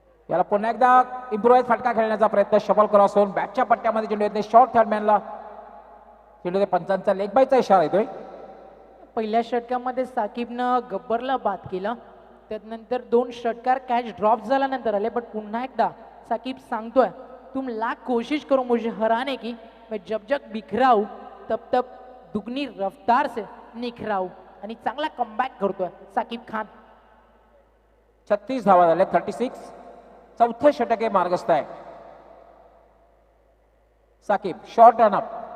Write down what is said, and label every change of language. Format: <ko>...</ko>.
<mr>याला पुन्हा एकदा इम्प्रोवाइज फटका खेळण्याचा प्रयत्न. शफल क्रॉस होऊन बॅटच्या पट्ट्यामध्ये चेंडू येते. शॉर्ट थर्डमॅनला चेंडू पंचांचा लेग बायचा इशारा येतोय. पहिल्या षटकामध्ये साकीबनं गब्बरला बाद केला. त्यानंतर 2 षटकार कॅच ड्रॉप झाल्यानंतर आले. पण पुन्हा एकदा साकीब सांगतोय,</mr> <hi>तुम लाख कोशिश करो मुझे हराने की, मैं जब जब बिखराऊ तब तब दुगनी रफ्तार से निखराऊ.</hi> <mr>आणि चांगला कमबॅक करतोय साकीब खान. 36 धावा झाल्या. 36. चौथं षटक हे मार्गस्थ आहे. Saqib short run-up.</mr>